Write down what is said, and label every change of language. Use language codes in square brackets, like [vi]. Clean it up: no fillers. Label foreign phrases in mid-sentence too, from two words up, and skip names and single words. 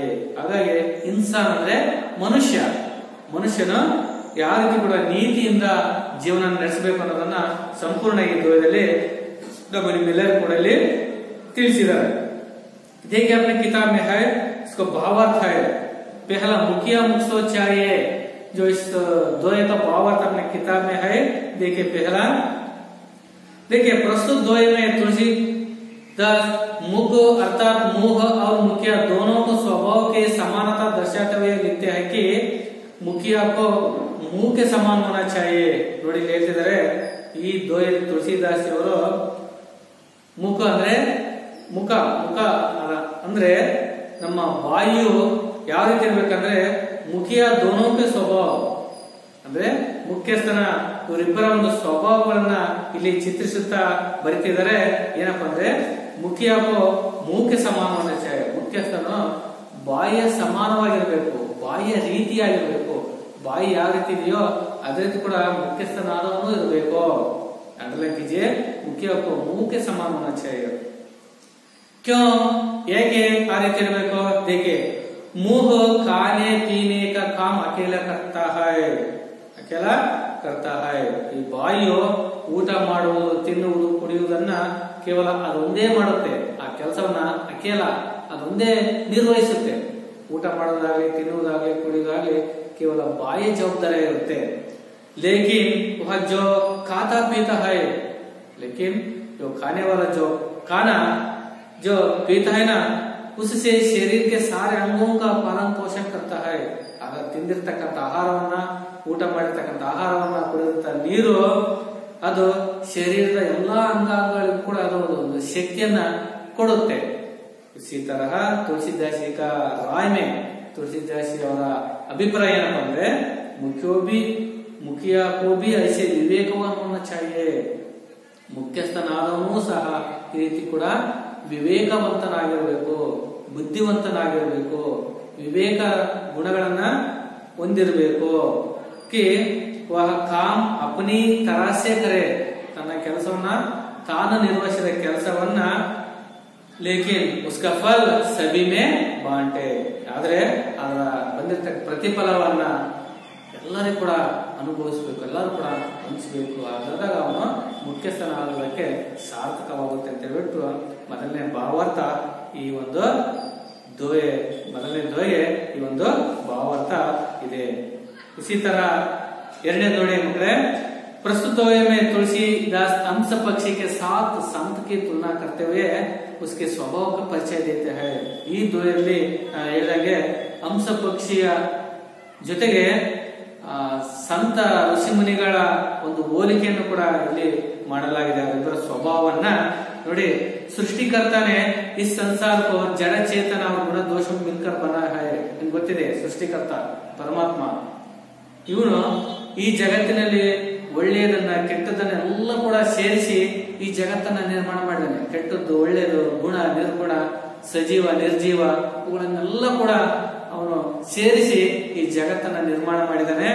[kn] ಹಾಗಾಗಿ ಇನ್ಸಾನ್ ಅಂದ್ರೆ ಮನುಷ್ಯನು ಯಾವ ರೀತಿ ಕೂಡ ನೀತಿಯಿಂದ ಜೀವನ ನಡೆಸಬೇಕು ಅನ್ನೋದನ್ನ ಸಂಪೂರ್ಣ ಈ ದೋಹದಲ್ಲಿ ನಿಮ್ಮೆಲ್ಲರೂ ಕೂಡ ಇಲ್ಲಿ ತಿಳಿಸಿದ್ದಾರೆ. [hi] देखिए अपने किताब में है, इसको भावार्थ है. पहला मुखिया मुक्सो चाहिए, जो इस दोहे का भावार्थ अपने किताब में है. देखिए पहला, देखिए प्रस्तुत दोहे में तुलसीदास मुख अर्थात मुह और मुखिया दोनों को स्वभाव के समानता दर्शाते हुए लिखते हैं कि मुखिया को मुंह के समान होना चाहिए. [kn] ನೋಡಿ ಹೇಳ್ತಿದ್ದಾರೆ ಈ ದೋಹೆ ತುಳಸಿದಾಸ್ ಅವರು ಮುಖ ಅಂದ್ರೆ ನಮ್ಮ ಬಾಯಿಯು ಯಾವ ರೀತಿ ಇರ್ಬೇಕಂದ್ರೆ, [hi] मुखिया दोनों के [kn] ಸ್ವಭಾವ ಅಂದ್ರೆ ಮುಖ್ಯಸ್ಥನ ಇವರಿಬ್ಬರ ಒಂದು ಸ್ವಭಾವಗಳನ್ನ ಇಲ್ಲಿ ಚಿತ್ರಿಸುತ್ತಾ ಬರಿತಿದ್ದಾರೆ. ಏನಪ್ಪಾ ಅಂದ್ರೆ [hi] मुखिया को मुख के [kn] ಸಮಾನವಾದ ಛಾಯೆ, ಮುಖ್ಯಸ್ಥನು ಬಾಯಿಯ ಸಮಾನವಾಗಿರ್ಬೇಕು, ಬಾಯಿಯ ರೀತಿಯಾಗಿರ್ಬೇಕು. ಬಾಯಿ ಯಾವ ರೀತಿ ಇದೆಯೋ ಅದೇ ರೀತಿ ಕೂಡ ಮುಖ್ಯಸ್ಥನಾದವನು ಇರಬೇಕು. [hi] अंडरलाइन कीजिए, मुखिया को मुख के [kn] ಸಮಾನವಾದ ಛಾಯೆ. क्यों ಏಕೆ ಆ ರೀತಿ ಇರಬೇಕು? [hi] देखिए मुंह खाने पीने का काम अकेला करता है. [kn] ಈ ಬಾಯಿಯು ಊಟ ಮಾಡುವುದು, ತಿನ್ನುವುದು, ಕುಡಿಯುವುದನ್ನ ಕೇವಲ ಅದೊಂದೇ ಮಾಡುತ್ತೆ. ಆ ಕೆಲಸವನ್ನ ಅದೊಂದೇ ನಿರ್ವಹಿಸುತ್ತೆ. ಊಟ ಮಾಡೋದಾಗ್ಲಿ, ತಿನ್ನುವುದಾಗ್ಲಿ, ಕುಡಿಯುವುದಾಗ್ಲಿ ಕೇವಲ ಬಾಯಿಯ ಜವಾಬ್ದಾರಿ ಇರುತ್ತೆ. [hi] लेकिन वह जो खाता पीता है, लेकिन जो खाने वाला जो खाना जो पीता है ना, उससे शरीर के सारे अंगों का पालन पोषण करता है. [kn] ಆಗ ತಿಂದಿರ್ತಕ್ಕಂಥ ಆಹಾರವನ್ನ, ಊಟ ಮಾಡಿರ್ತಕ್ಕಂಥ ಆಹಾರವನ್ನ, ಕುಡಿದಂತ ನೀರು ಅದು ಶರೀರದ ಎಲ್ಲಾ ಅಂಗಾಂಗಗಳಿಗೂ ಕೂಡ ಅದು ಒಂದು ಶಕ್ತಿಯನ್ನ ಕೊಡುತ್ತೆ. [hi] इसी तरह तुलसीदासी का राय में तुलसीदासी [kn] ಅವರ ಅಭಿಪ್ರಾಯ ಏನಪ್ಪಾ ಅಂದ್ರೆ, [hi] मुखिया को भी ऐसे विवेकवान होना चाहिए. [kn] ಮುಖ್ಯಸ್ಥನಾದವನು ಸಹ ಈ ರೀತಿ ಕೂಡ ವಿವೇಕವಂತನಾಗಿರಬೇಕು, ಬುದ್ಧಿವಂತನಾಗಿರಬೇಕು, ವಿವೇಕ ಗುಣಗಳನ್ನ ಹೊಂದಿರಬೇಕು. [hi] कि वह काम अपनी तरह से करे, [kn] ತನ್ನ ಕೆಲಸವನ್ನ ತಾನು ನಿರ್ವಹಿಸಿದ ಕೆಲಸವನ್ನ, [hi] लेकिन उसका फल सभी में बांटे, [kn] ಆದ್ರೆ ಅದರ ಬಂದಿರತಕ್ಕ ಪ್ರತಿಫಲವನ್ನ ಎಲ್ಲರೂ ಕೂಡ ಅನುಭವಿಸಬೇಕು, ಎಲ್ಲರೂ ಕೂಡ ಹಂಚಬೇಕು. ಆದಾಗ ಅವನು ಮುಖ್ಯಸ್ಥನಾಗೋದಕ್ಕೆ ಸಾರ್ಥಕವಾಗುತ್ತೆ ಅಂತ ಹೇಳ್ಬಿಟ್ಟು ಮೊದಲನೇ ಭಾವಾರ್ಥ ಈ ಒಂದು ದೋಹೆ, ಮೊದಲನೇ ದೋಹೆ ಈ ಒಂದು ಭಾವಾರ್ಥ ಇದೆ. [hi] इसी तरह [kn] ಎರಡನೇ ದೋಹೆ ಮಕ್ಕಳೇ, [hi] प्रस्तुत दोहे में तुलसीदास अंश पक्षी के साथ संत की तुलना करते हुए उसके स्वभाव का परिचय देते हैं. [kn] ಈ ದೋಹೆಯಲ್ಲಿ ಹೇಳಿದಂಗೆ ಅಂಶ ಪಕ್ಷಿಯ ಜೊತೆಗೆ ಸಂತ ಋಷಿಮುನಿಗಳ ಒಂದು ಹೋಲಿಕೆಯನ್ನು ಕೂಡ ಇಲ್ಲಿ ಮಾಡಲಾಗಿದೆ. ಅವರಿಬ್ಬರ ಸ್ವಭಾವವನ್ನ ನೋಡಿ. ಸೃಷ್ಟಿಕರ್ತಾನೆ ಈ ಸಂಸಾರ [hi] को जड़ चेतन और गुण दोषों मिलकर बना है. [kn] ನಿಮ್ಗೆ ಗೊತ್ತಿದೆ ಸೃಷ್ಟಿಕರ್ತ ಪರಮಾತ್ಮ. ಇವನು ಈ ಜಗತ್ತಿನಲ್ಲಿ ಒಳ್ಳೆಯದನ್ನ ಕೆಟ್ಟದನ್ನ ಎಲ್ಲ ಕೂಡ ಸೇರಿಸಿ ಈ ಜಗತ್ತನ್ನ ನಿರ್ಮಾಣ ಮಾಡಿದ್ದಾನೆ. ಕೆಟ್ಟದ್ದು ಒಳ್ಳೆಯದು, ಗುಣ ನಿರ್ಗುಣ, ಸಜೀವ ನಿರ್ಜೀವ ಇವುಗಳನ್ನೆಲ್ಲ ಕೂಡ ಅವನು ಸೇರಿಸಿ ಈ ಜಗತ್ತನ್ನ ನಿರ್ಮಾಣ ಮಾಡಿದ್ದಾನೆ.